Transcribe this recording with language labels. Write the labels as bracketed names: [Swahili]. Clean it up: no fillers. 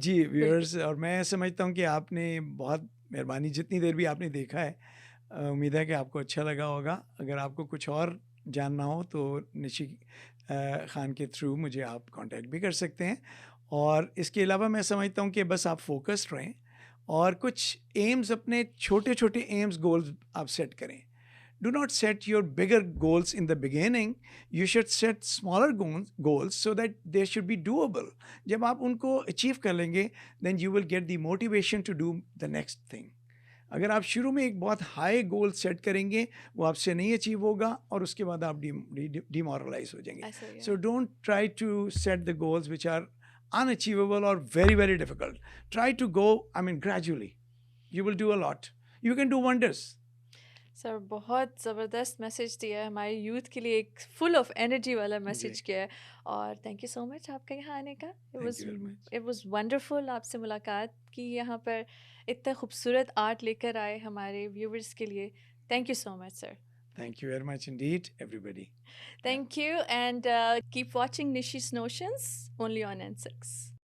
[Urdu] جی viewers, اور میں سمجھتا ہوں کہ آپ نے بہت مہربانی, جتنی دیر بھی آپ نے دیکھا ہے, امید ہے کہ آپ کو اچھا لگا ہوگا. اگر آپ کو کچھ اور جاننا ہو تو نشی خان کے تھرو مجھے آپ کانٹیکٹ بھی کر سکتے ہیں. اور اس کے علاوہ میں سمجھتا ہوں کہ بس آپ فوکسڈ رہیں اور کچھ ایمز, اپنے چھوٹے چھوٹے ایمز, گولز آپ سیٹ کریں. [English] Do not set your bigger goals in the beginning. You should set smaller goals so that they should be doable. [Urdu] جب آپ ان کو اچیو کر لیں گے [English] then you will get the motivation to do the next thing. [Urdu] اگر آپ شروع میں ایک بہت ہائی گول سیٹ کریں گے وہ آپ سے نہیں اچیو ہوگا اور اس کے بعد آپ ڈیمورلائز ہو جائیں گے. [English] So don't try to set the goals which are unachievable or very very difficult. Try to go, gradually. You will do a lot. You can do wonders. [Urdu] سر بہت زبردست میسیج دیا ہے ہمارے یوتھ کے لیے, ایک فل آف انرجی والا message کیا ہے, اور [English] thank you so much [Urdu] آپ کا یہاں آنے کا. [English] it was wonderful [Urdu] آپ سے ملاقات کی, یہاں پر اتنا خوبصورت آرٹ لے کر آئے ہمارے ویورز کے لیے. [English] Thank you so much sir. Thank you very much indeed, everybody. Thank you, and keep watching Nishi's Notions only on N6.